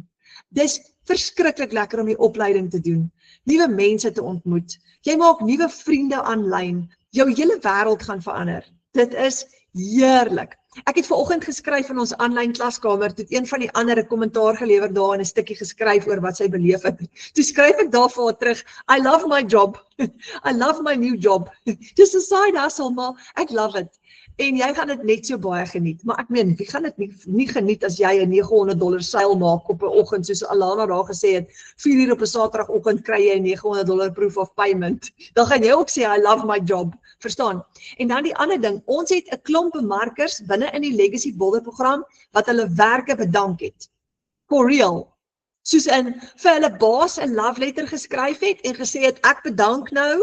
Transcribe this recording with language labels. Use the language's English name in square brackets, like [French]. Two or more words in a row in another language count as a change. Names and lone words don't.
[Afrikaans] Dis verskriklik lekker om die opleiding te doen, nuwe mense te ontmoet. Jy maak nuwe vriende aanlyn, jou hele wêreld gaan verander. Dit is heerlik. Ek het vanoggend geskryf in ons aanlyn klaskamer, toe een van die ander 'n kommentaar gelewer daar en 'n stukkie geskryf oor wat sy beleef het. Toe skryf ek daar vir haar terug, [English] I love my job. I love my new job. [Afrikaans] Dis 'n [English] side hustle, [Afrikaans] maar ek love it. En jy gaan dit net so baie geniet. Maar ek meen, wie gaan dit nie geniet as jy 'n $900 seil maak op 'n oggend, soos Alana daar gesê het, 4 uur op 'n Saterdagoggend kry jy 'n $900 [English] proof of payment. [Afrikaans] Dan gaan jy ook sê, [English] I love my job. [Afrikaans] Verstaan? En dan die ander ding, ons het 'n klomp bemarkers binne in die Legacy Builder program wat hulle werke bedank het. [English] for real. [Afrikaans] Soos in vir hulle baas 'n [English] love letter [Afrikaans] geskryf het en gesê het ek bedank nou.